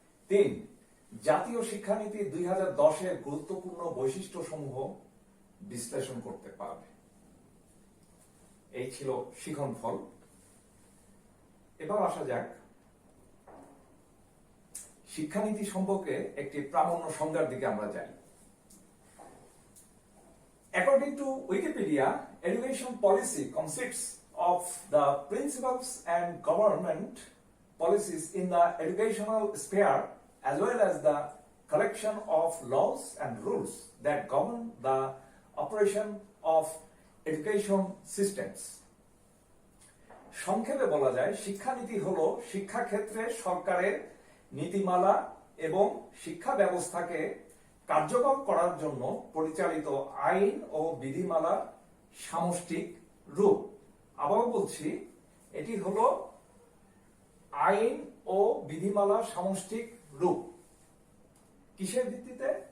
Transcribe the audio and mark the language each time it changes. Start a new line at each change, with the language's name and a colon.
Bangla: 3, জাতীয় শিক্ষানীতি 2010-এর গুরুত্বপূর্ণ বৈশিষ্ট্য সমূহ বিশ্লেষণ করতে পারবে। এই ছিল শিখন ফল। এবার আসা যাক শিক্ষানীতি সম্পর্কে একটি প্রামাণ্য সংজ্ঞার দিকে আমরা যাই।
English: According to Wikipedia, education policy consists of the principles and government policies in the educational sphere, as well as the collection of laws and rules that govern the operation of education systems.
Bangla: সংক্ষেপে বলা যায়, শিক্ষানীতি হলো শিক্ষাক্ষেত্রে সরকারের নীতিমালা এবং শিক্ষা ব্যবস্থাকে কার্যকর করার জন্য পরিচালিত আইন ও বিধিমালার সামষ্টিক রূপ। আবার বলছি, এটি হলো আইন ও বিধিমালার সামষ্টিক রূপ। কিসের ভিত্তিতে?